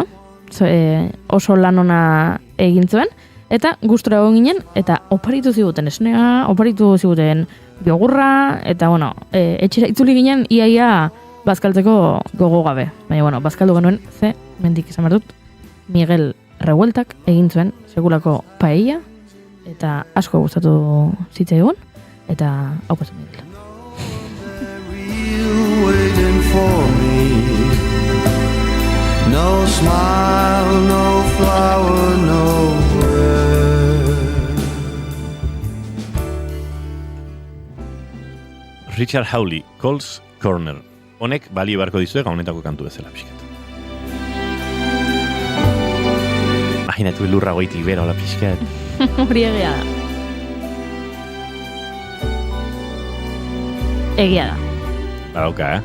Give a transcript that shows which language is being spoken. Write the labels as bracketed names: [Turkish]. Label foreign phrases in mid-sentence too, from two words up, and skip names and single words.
[Basque] Oso lan ona egin zuen, eta gustura egon ginen, eta oparitu ziguten esnea, oparitu ziguten biogurra, eta etxera itzuli ginen, iaia bazkaltzeko gogo gabe. Baina, bazkaldu genuen, mendik izan behar dut, Miguel Revueltak egin zuen sekulako paella, eta asko gustatu zitzaigun, eta hau pasu Miguel. [English] No smile, no flower, no bread. Richard Hawley, Cole's Corner. [Basque] Honek balio beharko dizue gaunetako kantu bezala pixkat. Imaginatu lurra goitik bera hola pixkat. Hori egia da. Egia da. Badauka,